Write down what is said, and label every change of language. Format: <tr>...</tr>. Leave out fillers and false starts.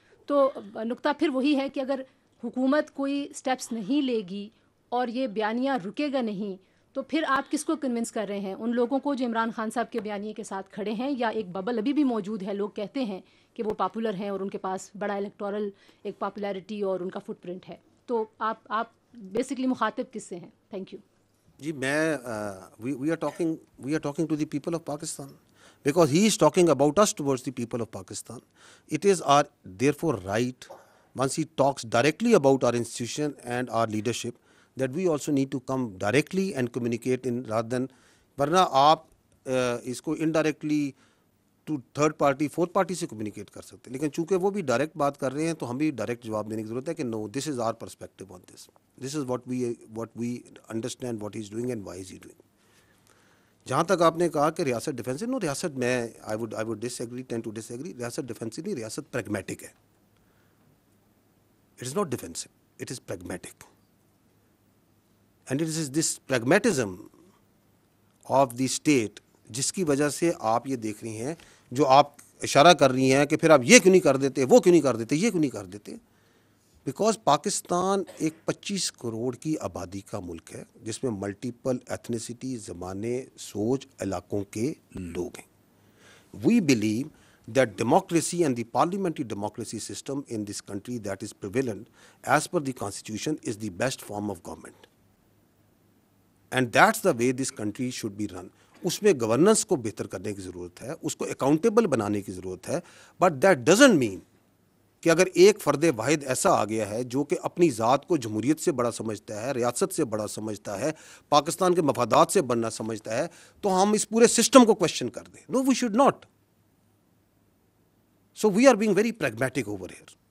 <ur>تو نقطہ پھر وہی ہے کہ اگر حکومت کوئی سٹیپس نہیں لے گی اور یہ بیانیہ رکے گا نہیں تو پھر آپ کس کو کنونس کر رہے ہیں؟ ان لوگوں کو جو عمران خان صاحب کے بیانیے کے ساتھ کھڑے ہیں، یا ایک ببل ابھی بھی موجود ہے، لوگ کہتے ہیں کہ وہ پاپولر ہیں اور ان کے پاس بڑا الیکٹورل ایک پاپولیرٹی اور ان کا فٹ پرنٹ ہے. تو آپ بیسکلی مخاطب کس سے ہیں؟ Thank you.</ur> <en>جی میں we are talking to the people of Pakistan, because he is talking about us towards the people of Pakistan. It is our therefore right, once he talks directly about our institution and our leadership, that we also need to come directly and communicate in rather than,</en> <ur>ورنہ آپ اس کو indirectly to third party fourth party سے communicate کر سکتے ہیں، لیکن چونکہ وہ بھی ڈائریکٹ بات کر رہے ہیں تو ہم بھی ڈائریکٹ جواب دینے کی ضرورت ہے کہ</ur> <en>No, this is our perspective on this is what we understand what he is doing and why is he doing.</en> <ur>جہاں تک آپ نے کہا کہ ریاست ڈیفینسو، نو، ریاست میں</ur> <en>I would disagree, tend to disagree.</en> <ur>ریاست ڈیفینسو نہیں، ریاست پریگمیٹک ہے.</ur> <en>It is not defensive, it is pragmatic. And it is this pragmatism of the state</en> <ur>جس کی وجہ سے آپ یہ دیکھ رہی ہیں، جو آپ اشارہ کر رہی ہیں کہ پھر آپ یہ کیوں نہیں کر دیتے، وہ کیوں نہیں کر دیتے، یہ کیوں نہیں کر دیتے. بیکاز پاکستان ایک 25 کروڑ کی آبادی کا ملک ہے جس میں ملٹیپل ایتھنیسٹی، زبانیں، سوچ، علاقوں کے لوگ ہیں.</ur> <en>We believe that democracy and the parliamentary democracy system in this country that is prevalent as per the constitution is the best form of government, and that's the way this country should be run.</en> <ur>اس میں governance کو بہتر کرنے کی ضرورت ہے، اس کو accountable بنانے کی ضرورت ہے.</ur> <en>but that doesn't mean</en> <ur>کہ اگر ایک فرد واحد ایسا آ گیا ہے جو کہ اپنی ذات کو جمہوریت سے بڑا سمجھتا ہے، ریاست سے بڑا سمجھتا ہے، پاکستان کے مفادات سے بڑا سمجھتا ہے، تو ہم اس پورے سسٹم کو کوشچن کر دیں.</ur> <en>No, we should not. So we are being very pragmatic over here.</en>